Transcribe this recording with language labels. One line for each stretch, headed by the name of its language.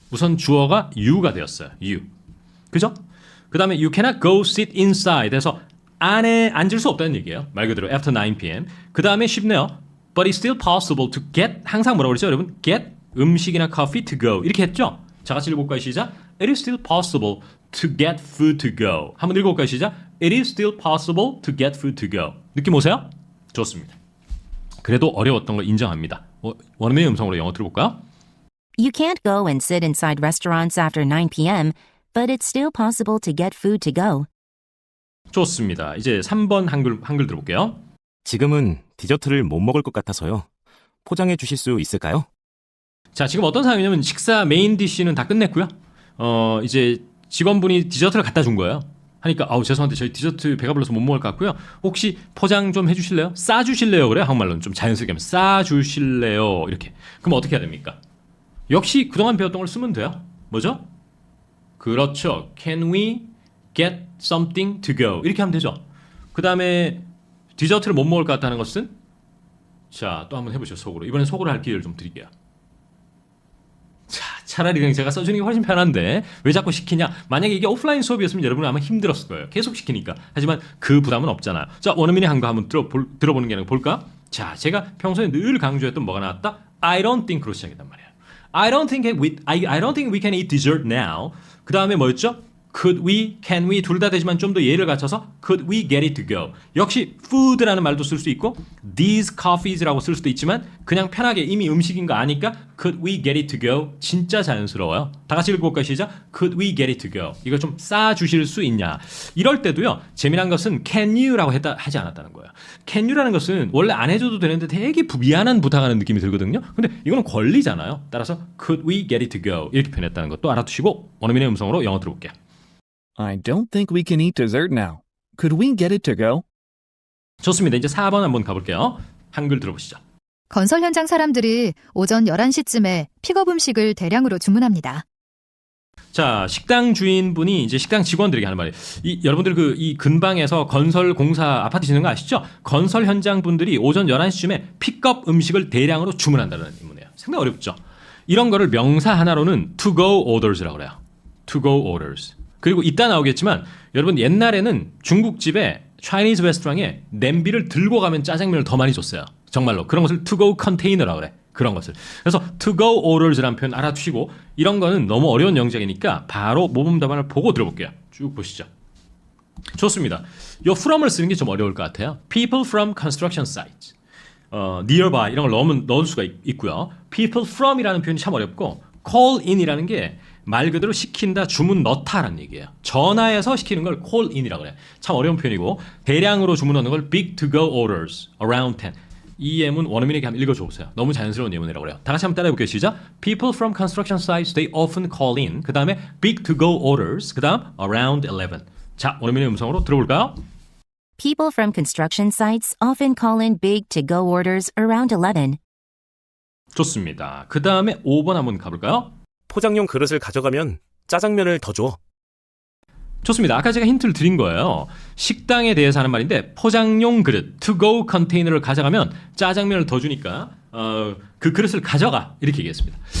Korean: 우선 주어가 you가 되었어요. you. 그죠? 그 다음에
English: you cannot go sit inside
Korean: 해서 안에 앉을 수 없다는 얘기예요. 말 그대로
English: after 9 p.m.
Korean: 그 다음에 쉽네요.
English: But it's still possible to get
Korean: 항상 뭐라고 그랬죠 여러분? Get 음식이나
English: coffee to go
Korean: 이렇게 했죠? 자 같이 읽어볼까요? 시작.
English: It is still possible to get food to go.
Korean: 한번 읽어볼까요? 시작.
English: It is still possible to get food to go.
Korean: 느낌 오세요? 좋습니다. 그래도 어려웠던 걸 인정합니다. 원어민의 음성으로 영어 들어볼까요?
English: You can't go and sit inside restaurants after 9 p.m., but it's still possible to get food to go.
Korean: 좋습니다. 이제 3번 한글 들어볼게요. 지금은 디저트를 못 먹을 것 같아서요. 포장해 주실 수 있을까요? 자, 지금 어떤 상황이냐면 식사 메인 디쉬는 다 끝냈고요. 이제 직원분이 디저트를 갖다 준 거예요. 하니까 죄송한데 저희 디저트 배가 불러서 못 먹을 것 같고요. 혹시 포장 좀 해주실래요? 싸주실래요? 그래요. 한국말로는 좀 자연스럽게 하면 싸주실래요? 이렇게. 그럼 어떻게 해야 됩니까? 역시 그동안 배웠던 걸 쓰면 돼요. 뭐죠? 그렇죠.
English: Can we get something to go?
Korean: 이렇게 하면 되죠. 그 다음에 디저트를 못 먹을 것 같다는 것은 자, 또 한번 해보시죠. 속으로. 이번엔 속으로 할 기회를 좀 드릴게요. 자, 차라리 그냥 제가 써주는 게 훨씬 편한데 왜 자꾸 시키냐? 만약에 이게 오프라인 수업이었으면 여러분은 아마 힘들었을 거예요. 계속 시키니까. 하지만 그 부담은 없잖아요. 자, 원어민이 한 거 한번 들어보는 게 아니라 볼까? 자, 제가 평소에 늘 강조했던 뭐가 나왔다?
English: I don't think로 시작했단 말이에요. I don't think we can eat dessert now.
Korean: 그 다음에 뭐였죠?
English: Could we, can we
Korean: 둘 다 되지만 좀 더 예를 갖춰서
English: Could we get it to go?
Korean: 역시 food라는 말도 쓸 수 있고 these coffees라고 쓸 수도 있지만 그냥 편하게 이미 음식인 거 아니까
English: Could we get it to go?
Korean: 진짜 자연스러워요. 다 같이 읽어볼까요? 시작.
English: Could we get it to go?
Korean: 이거 좀 싸주실 수 있냐? 이럴 때도요. 재미난 것은 can you라고 하지 않았다는 거예요. can you라는 것은 원래 안 해줘도 되는데 되게 미안한 부탁하는 느낌이 들거든요. 근데 이거는 권리잖아요.
English: 따라서 Could we get it to go?
Korean: 이렇게 표현했다는 것도 알아두시고 원어민의 음성으로 영어 들어볼게요.
English: I don't think we can eat dessert now. Could we get it to go?
Korean: 좋습니다. 이제 4번 한번 가볼게요. 한글 들어보시죠. 건설 현장 사람들이 오전 11시쯤에 픽업 음식을 대량으로 주문합니다. 자, 식당 주인분이 이제 식당 직원들에게 하는 말이에요. 여러분들 이 근방에서 건설 공사 아파트 짓는 거 아시죠? 건설 현장 분들이 오전 11시쯤에 픽업 음식을 대량으로 주문한다는 의문이에요. 상당히 어렵죠? 이런 거를 명사 하나로는 to go orders라고 그래요.
English: to go orders.
Korean: 그리고 이따 나오겠지만 여러분 옛날에는 중국집에 Chinese 레스토랑에 냄비를 들고 가면 짜장면을 더 많이 줬어요. 정말로. 그런 것을 to go container라고 그래. 그런 것을. 그래서 to go orders라는 표현 알아두시고 이런 거는 너무 어려운 영역이니까 바로 모범 답안을 보고 들어볼게요. 쭉 보시죠. 좋습니다. 요 from을 쓰는 게 좀 어려울 것 같아요.
English: People from construction sites.
Korean: nearby 이런 걸 넣을 수가 있고요. People from이라는 표현이 참 어렵고 call in이라는 게 말 그대로 시킨다, 주문 넣다라는 얘기예요. 전화해서 시키는 걸 call in이라고 그래. 참 어려운 표현이고 대량으로 주문 넣는 걸
English: big to go orders around 10.
Korean: 이 예문 원어민에게 한번 읽어줘 보세요. 너무 자연스러운 예문이라고 그래요. 다 같이 한번 따라해볼게요. 시작.
English: People from construction sites, they often call in.
Korean: 그 다음에
English: big to go orders.
Korean: 그 다음
English: around 11.
Korean: 자, 원어민의 음성으로 들어볼까요?
English: People from construction sites often call in big to-go orders around 11.
Korean: 좋습니다. 그 다음에 5번 한번 가볼까요? 포장용 그릇을 가져가면 짜장면을 더 줘. 좋습니다. 아까 제가 힌트를 드린 거예요. 식당에 대해서 하는 말인데 포장용 그릇, to-go 컨테이너를 가져가면 짜장면을 더 주니까 그 그릇을 가져가 이렇게 얘기했습니다.